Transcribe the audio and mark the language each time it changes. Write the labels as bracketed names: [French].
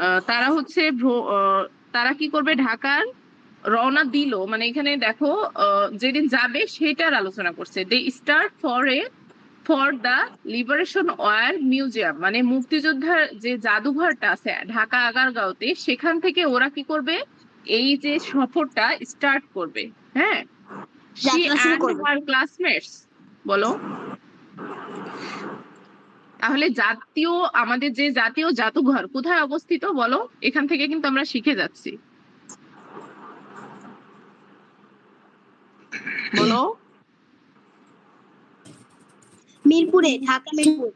[Bangla] তারা হচ্ছে তারা কি করবে, ঢাকার রওনা দিল, মানে এখানে দেখো যেদিন যাবে সেটার আলোচনা করছে। [English] they start for the liberation war museum, [Bangla] মানে মুক্তিযোদ্ধার যে জাদুঘরটা আছে ঢাকা আগারগাঁওতে, সেখান থেকে ওরা কি করবে, এই যে সফরটা স্টার্ট করবে। [English] হ্যাঁ, she and her classmates, [Bangla] বলো। তাহলে আমাদের যে জাতীয় জাদুঘর কোথায় অবস্থিত বলো, এখান থেকে কিন্তু আমরা শিখে যাচ্ছি, বলো। মিরপুরে, ঢাকা মিরপুর।